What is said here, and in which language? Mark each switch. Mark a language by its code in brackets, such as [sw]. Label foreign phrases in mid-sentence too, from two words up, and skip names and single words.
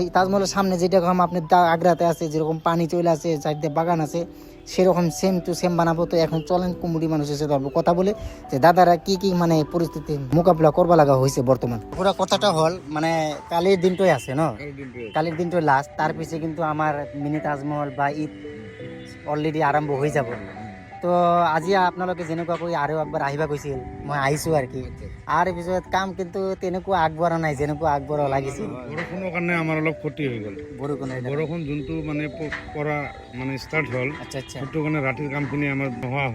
[bn] তাজমহলের সামনে যেরকম আপনার আগ্রাতে আছে, যেরকম পানি চলে আছে, চারদিকে বাগান আছে, সেরকম [en] same to same [bn] বানাবো। তো এখন চলেন কমিটি মানুষের সাথে কথা বলে যে দাদারা কি কি মানে পরিস্থিতি মোকাবিলা করবা লাগা হয়েছে বর্তমান। পুরো কথাটা হল মানে কালির দিনটাই আছে না, কালির দিনটাই লাস্ট, তার পিছিয়ে কিন্তু আমার মিনি তাজমহল বা ঈদ অলরেডি আরম্ভ হয়ে যাব। [as] তো আজি আপোনালোকে যেনেকুৱা কৰি আৰু একবাৰ আহিবা কৈছিল, মই আহিছোঁ আৰু কি। আর পিছত কাম কিন্তু তেনেকুৱা আগবঢ়া নাই যেনেকুৱা আগবঢ়া লাগিছিল। বৰষুণৰ কাৰণে আমাৰ অলপ ক্ষতি হৈ গ'ল। বৰষুণ যোনটো মানে পৰা মানে ষ্টাৰ্ট হ'ল, সেইটো কাৰণে ৰাতিৰ কামখিনি আমাৰ নোহোৱা হ'ল।